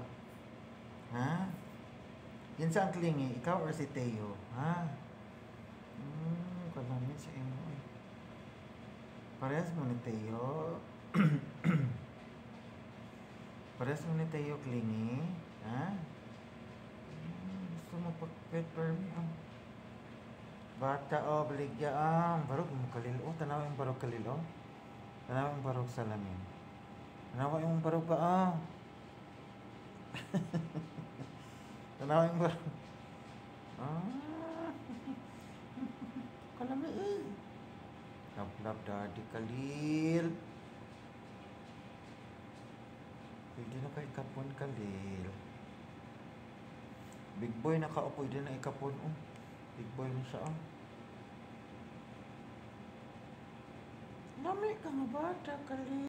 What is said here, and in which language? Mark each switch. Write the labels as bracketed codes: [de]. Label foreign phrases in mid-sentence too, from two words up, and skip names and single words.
[ceb] Ha? Kinsa ang clingy? Ikaw or si Teo? Ha? Kalami sa imo eh. Parehas mo ni Teo. Parehas mo ni Teo clingy. Ha? Gusto mo pag-pet [en] for me, [ceb] oh. Bata, oh, baligya, barog mo Kalil, oh. Tanawa yung barog, Kalil, oh. Tanawa yung barog salamin. Tanawa yung barog ba, oh. Tanawa yung barog. Kalami, eh. [en] Love, daddy, Kalil. [ceb] Pwede na kay kapon, Kalil. [en] Big boy [ceb] nakaupo, pwede na ikapon, oh. [en] Big boy [ceb] na siya, oh. Lami ka nga bata, Kalil.